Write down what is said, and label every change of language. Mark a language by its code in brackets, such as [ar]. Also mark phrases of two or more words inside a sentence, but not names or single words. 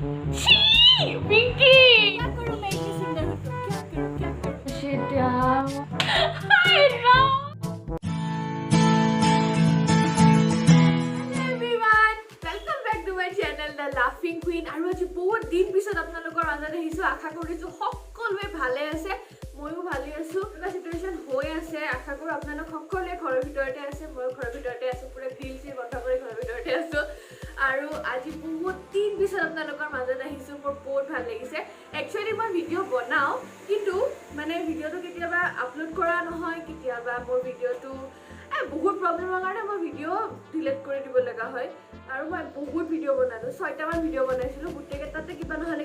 [hi] छी पिंकी क्या करूं मैं इतनी सुंदर हूं तो क्या करूं शिट यार हाय राम [en] welcome back to my channel The Laughing Queen [as] আৰু আজি বহুত দিন পিছত আপোনালোকৰ মাজত আহিছো আশা কৰিছো সকলোৱে ভালে আছে ময়ো ভালে আছো এটা সিচুৱেচন হৈ আছে আশা কৰো আপোনালোক সকলোৱে ঘৰৰ ভিতৰতে আছে মই ঘৰৰ ভিতৰতে আছো পুৰা গ্ৰিল চি বন্ধ কৰি ঘৰৰ ভিতৰতে আছো আৰু আজি বহুত দিন পিছত আপোনালোকৰ মাজত আহিছো মোৰ বহুত ভাল লাগিছে একচুয়ালি মই ভিডিও বনাও কিন্তু মানে ভিডিওটো কেতিয়াবা আপলোড কৰা নহয় কেতিয়াবা মোৰ ভিডিওটো বহুত প্ৰবলেমৰ কাৰণে মই ভিডিও ডিলিট কৰি দিব লগা হয় আৰু মই বহুত ভিডিও বনালো 6টা মান ভিডিও বনাইছিলো গুটেকেটাতে কিবা নহলে